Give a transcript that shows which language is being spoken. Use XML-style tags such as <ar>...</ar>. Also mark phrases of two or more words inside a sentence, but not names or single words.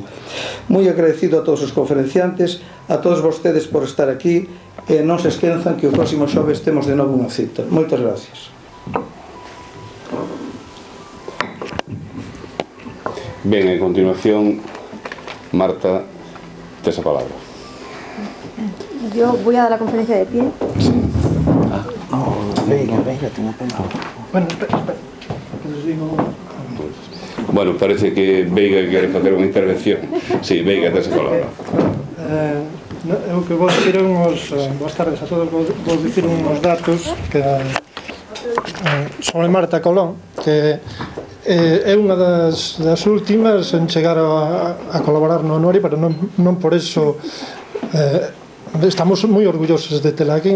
<gl>Moi agradecido a todos os conferenciantes, a todos vostedes por estar aquí, e non se esquenzan que o próximo xoves temos de novo unha cita. Moitas gracias. Ben, en continuación, Marta, tes a palabra.</gl> <es>Yo voy a dar la conferencia de pie. Venga, tengo pena. Bueno, espera.</es> <gl>Bueno, parece que Veiga quere facer unha intervención. Sí, Veiga, tes a palabra. Eu que vou dicir unhos... Boas tardes a todos. Vou dicir unhos datos que sobre Marta Colón, que é unha das últimas en chegar a colaborar no Anuario, pero non por eso estamos moi orgullosos de tela aquí.</gl>